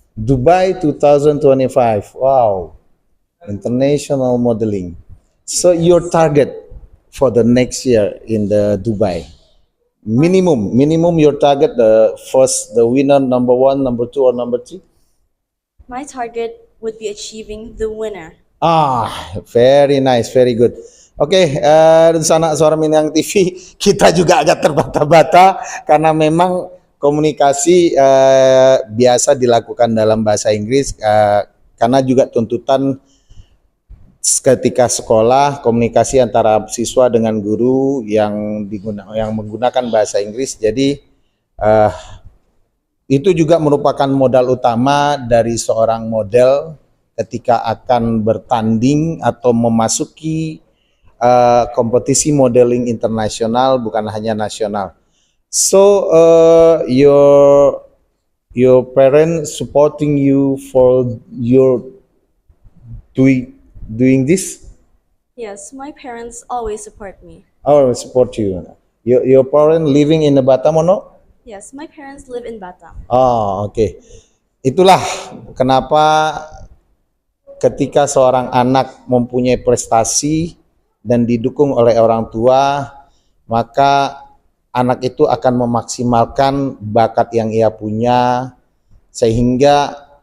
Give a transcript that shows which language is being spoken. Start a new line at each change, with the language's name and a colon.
English: Dubai 2025. Wow, international modeling. So your target for the next year in the Dubai, minimum your target, the first, the winner, number one, number two, or number three? My target would be achieving the winner. Very nice, very good.
Indonesian: Oke, Sanak Suara Minang TV, kita juga agak terbata-bata karena memang komunikasi biasa dilakukan dalam bahasa Inggris karena juga tuntutan ketika sekolah komunikasi antara siswa dengan guru yang menggunakan bahasa Inggris. Jadi itu juga merupakan modal utama dari seorang model ketika akan bertanding atau memasuki kompetisi modeling internasional, bukan hanya nasional.
English: So your parents supporting you for your doing this? Yes, my parents always support me. Oh, support you. Your parents living in Batam or no? Yes, my parents live in Batam. Oh, oke.
Indonesian: Itulah kenapa ketika seorang anak mempunyai prestasi dan didukung oleh orang tua, maka anak itu akan memaksimalkan bakat yang ia punya, sehingga